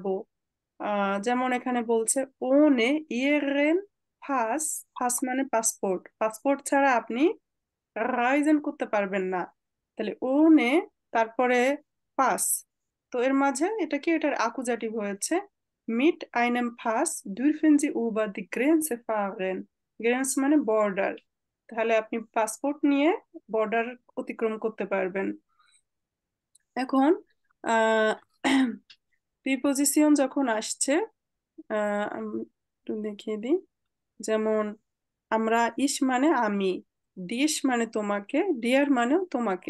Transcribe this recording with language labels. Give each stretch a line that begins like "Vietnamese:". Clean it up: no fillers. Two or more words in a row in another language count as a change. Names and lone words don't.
Bangla: যেমন এখানে বলছে
German: ohne Ihren Pass,
Bangla: পাস মানে পাসপোর্ট, পাসপোর্ট ছাড়া আপনি রাইজেন করতে পারবেন না। তাহলে ওনে তারপরে পাস, তো এর মাঝে এটা কি, এটার আকুজাটিভ হয়েছে
German: mit einem Pass dürfen Sie über die Grenze fahren.
Bangla: গ্রেন্স মানে বর্ডার, তাহলে আপনি পাসপোর্ট নিয়ে বর্ডার অতিক্রম করতে পারবেন। এখন প্রিপোজিশন যখন আসছে, আমি একটু দেখিয়ে দিই। যেমন আমরা ইস মানে আমি, ডিশ মানে তোমাকে, ডিয়ার মানেও তোমাকে।